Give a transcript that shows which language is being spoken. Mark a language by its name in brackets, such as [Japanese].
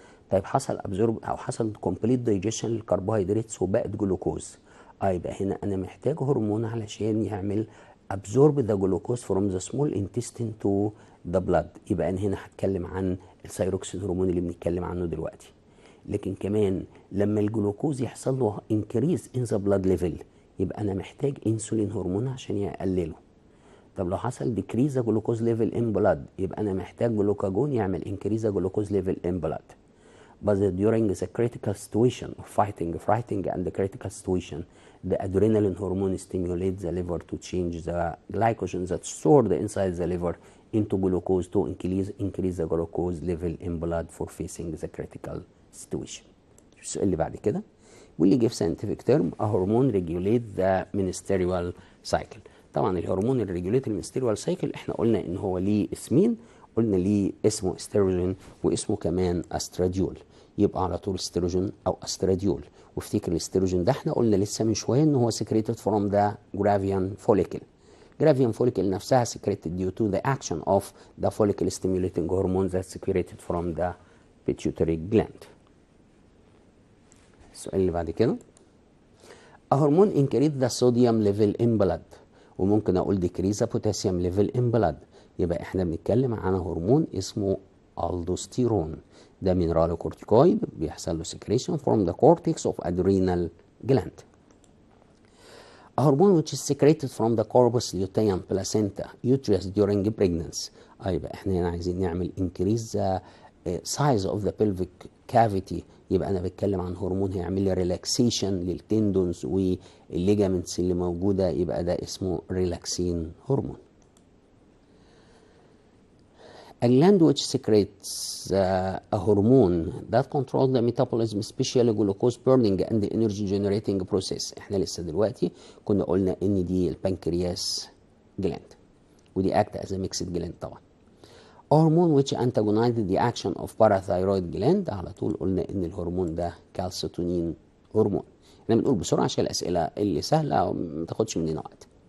[Arabic] طيب حصل ابزورب او حصل كومبليت دايجيشن للكربوهيدراتس وبقت جلوكوز، يبقى هنا انا محتاج هرمون علشان يعمل [English] absorb the glucose from the small intestine to the blood. [Arabic] يبقى انا هنا هتكلم عن الثايروكسين هرمون اللي بنتكلم عنه دلوقتي. لكن كمان لما الجلوكوز يحصل له [English] increase in the blood level [Arabic] يبقى انا محتاج انسولين هرمون عشان يقلله. [English] طب لو حصل decrease the glucose level in blood [Arabic] يبقى انا محتاج جلوكاجون يعمل [English] increase the glucose level in blood. But during the critical situation of fighting and the critical situation, the adrenaline hormone stimulates the liver to change the glycogen that's stored inside the liver into glucose to increase the glucose level in blood for facing the critical situation. [Arabic] السؤال اللي بعد كده واللي جه في [English] scientific term a hormone regulate the menstrual cycle. [Arabic] طبعا الهرمون اللي ريجوليت المنستريال سايكل احنا قلنا ان هو ليه اسمين، قلنا ليه اسمه استروجين واسمه كمان استراديول. يبقى على طول استروجين او استراديول. وافتكر الاستروجين ده احنا قلنا لسه من شويه ان هو [English] secreted from the Gravian follicle. Gravian follicle نفسها secreted due to the action of the follicle stimulating hormone that's secreted from the pituitary gland. [Arabic] السؤال اللي بعد كده [English] a hormone increase the sodium level in blood، وممكن اقول decrease the potassium level in blood. [Arabic] يبقى احنا بنتكلم عن هرمون اسمه الدوستيرون، ده مينرال كورتيكويد بيحصل له [English] secretion from the cortex of adrenal gland. A hormone which is secreted from the corpus luteum placenta uterus during pregnancy. [Arabic] يبقى احنا هنا عايزين نعمل [English] increase the size of the pelvic cavity. [Arabic] يبقى انا بتكلم عن هرمون هيعمل لي ريلاكسيشن للتندونز والليجامنتس اللي موجوده، يبقى ده اسمه ريلاكسين هرمون. [English] A gland which secretes a hormone that controls the metabolism, especially glucose burning and the energy generating process. [Arabic] احنا لسه دلوقتي كنا قلنا ان دي البنكرياس جلاند، ودي [English] act as a mixed gland [Arabic] طبعا. هرمون [English] which antagonizes the action of parathyroid gland، [Arabic] على طول قلنا ان الهرمون ده كالسيتونين هرمون. احنا بنقول بسرعه عشان الاسئله اللي سهله ما تاخدش مننا وقت.